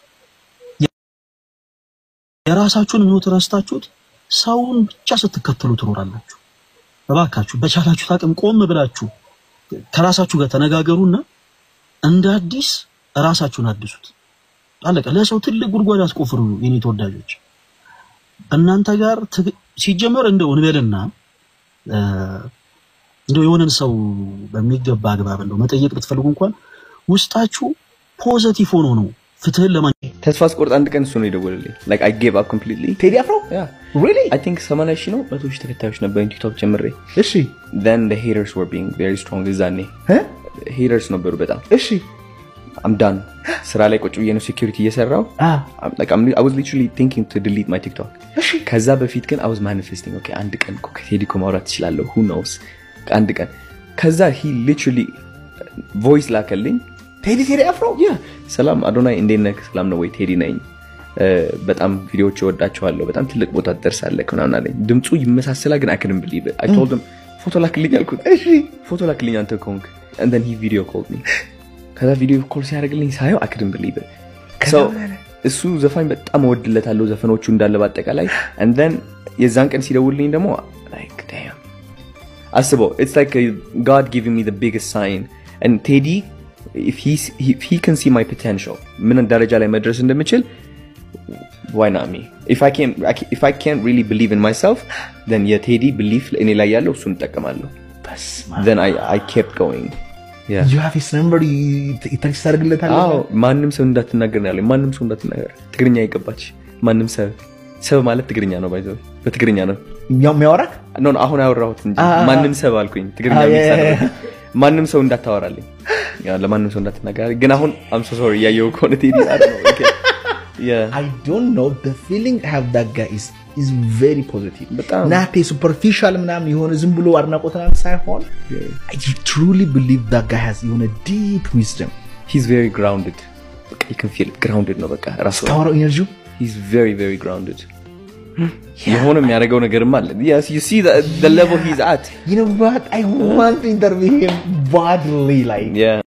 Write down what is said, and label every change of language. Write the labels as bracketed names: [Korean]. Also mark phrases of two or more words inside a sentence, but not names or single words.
[Amharic] የራሳችሁን ሞት ረስታችሁት ሰውን ብቻ ስትከተሉ ትኖራላችሁ እባካችሁ በቻላችሁ ታቅም ቆም ብላችሁ ከራሳችሁ ጋር ተነጋገሩና እንደ አዲስ ራሳችሁን አድሱት አለቀ ለሰው ትልቅ ጉድጓድ አስቆፍሩ የኔ ተወዳጆች እናንተ ጋር ሲጀመር እንደው እንበልና እንደው የሆነን ሰው በሚገባ አግባብ እንደው መጠየቅ ብትፈልጉ እንኳን ውስጣችሁ ፖዚቲቭ ሆኖ ነው ፍትህን ለማግኘት ተስፋ ስቆርጥ አንድ ቀን እሱ ነው የደወለልኝ like I gave up completely ቴዲ አፍሮ [English] yeah really I think [Amharic] 80 ሺህ ነው 100 ሺህ ተከታዮች ነበር ቲክቶክ ጀምሬ እሺ [English] then the haters were being very strong [Amharic] እዛኔ haters ነበሩ በጣም እሺ [English] I'm done [Amharic] ስራ ላይ ቁጭ ብዬ ነው security እየሰራው [English] like I was literally thinking to delete my TikTok [Amharic] ከዛ በፊት ግን [English] I was manifesting okay [Amharic] አንድ ቀን ከቴዲ ኮ ማውራት እችላለሁ [English] who knows [Amharic] አንድ ቀን ከዛ [English] he literally voice ላከልኝ [Amharic] ቴዲ አፍሮ yeah ሰላም አዶናይ እንዴት ነህ ሰላም ነው ወይ ቴዲ ነኝ በጣም ቪዲዮዎች ወዳቸዋለሁ በጣም ትልቅ ቦታ ደርሳለህ ምናምን አለኝ ድምጹ ይመሳሰላ ግን [English] I couldn't believe it I told [Amharic] him ፎቶ ላክልኝ አልኩት እሺ ፎቶ ላክልኝ አንተ ኮንክ [English] and then he video called me [Amharic] ከዛ [English] video call [Amharic] ሲያደርግልኝ ሳየው I couldn't believe it so እሱ ዘፋኝ በጣም ወድለታለሁ ዘፈኖቹ እንዳለ ባጠቃላይ and then የዛን ቀን ሲደውልልኝ ደግሞ like damn አስበው it's like God giving me the biggest sign and Teddy if he can see my potential ምን ደረጃ ላይ መድረስ እንደምችል why not me if I can't really believe in myself then yeah Teddy belief እኔ ላይ ያለው እሱን ተጠቀማለሁ then I kept going yeah [English] you have his number text አድርግለታል [Amharic] ማንንም ሰው እንዳትናገር ያለኝ ማንንም ሰው እንዳትናገር ትግርኛ ይገባች ማንንም ሰው ማለት ትግርኛ ነው ባይዘው በትግርኛ ነው የሚያወራ ነው አሁን አወራሁት እንጂ ማንንም ሰው አልኩኝ ትግርኛ የሚሰራ ማንንም ሰው እንዳታወራልኝ ያ ለማንንም ሰው እንዳትናገር ግን አሁን [English] I'm so sorry [Amharic] ያየው ኮነ ቴዲ [English] I don't know okay yeah I don't know the feeling I have that guy is very positive [Amharic] በጣም [English] not a superficial [Amharic] ምናምን የሆነ ዝም ብሎ አድናቆትና ሳይሆን [English] I truly believe that guy has a deep wisdom he's very grounded you can feel it grounded [Amharic] ነው በቃ ራሱ [English] power energy he's very very grounded [Amharic] የሆነ የሚያደርገው ነገርም አለ [English] yes you see the level he's at you know what I want to interview him badly like yeah